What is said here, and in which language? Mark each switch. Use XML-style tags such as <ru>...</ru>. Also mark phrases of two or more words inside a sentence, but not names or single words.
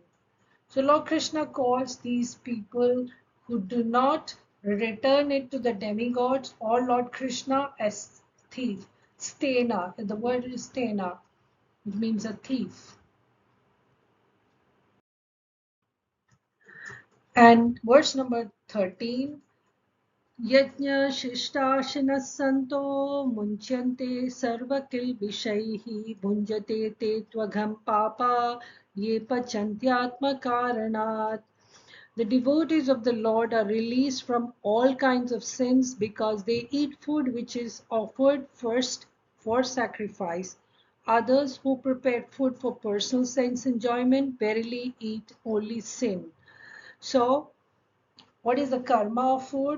<en>So Lord Krishna calls these people who do not return it to the demigods or Lord Krishna as thief. Stena, the word is stena, it means a thief. And verse number 13,</en> <sa>यज्ञशिष्टाशिनः सन्तो मुच्यन्ते सर्वकिल्बिषैः भुञ्जते ते त्वघं पापा ये पचन्त्यात्मकारणात्.</sa> <en>The devotees of the Lord are released from all kinds of sins because they eat food which is offered first for sacrifice. Others who prepare food for personal sense enjoyment verily eat only sin. So what is the karma of food?</en>